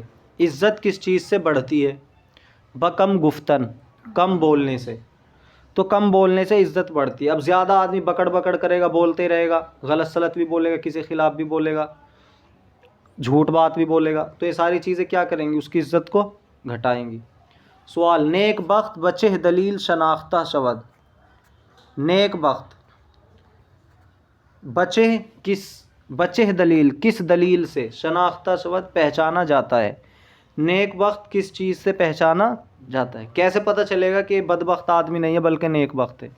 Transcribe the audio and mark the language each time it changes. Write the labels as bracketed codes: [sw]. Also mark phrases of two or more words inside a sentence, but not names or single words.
[ur] عزت کس چیز سے بڑھتی ہے؟ [fa] بکم گفتن، [ur] کم بولنے سے. تو کم بولنے سے عزت بڑھتی ہے. اب زیادہ آدمی بکڑ بکڑ کرے گا، بولتے رہے گا، غلط سلط بھی بولے گا، کسی خلاف بھی بولے گا، جھوٹ بات بھی بولے گا، تو یہ ساری چیزیں کیا کریں گی؟ اس کی عزت کو گھٹائیں گی. سوال: [fa] نیک بخت بچہ دلیل شناختہ شود. [ur] نیک بخت، بچہ کس، بچہ دلیل کس دلیل سے، [fa] شناختہ شود [ur] پہچانا جاتا ہے. نیک بخت کس چیز سے پہچانا جاتا ہے؟ کیسے پتہ چلے گا کہ بدبخت آدمی نہیں ہے بلکہ نیک بخت ہے؟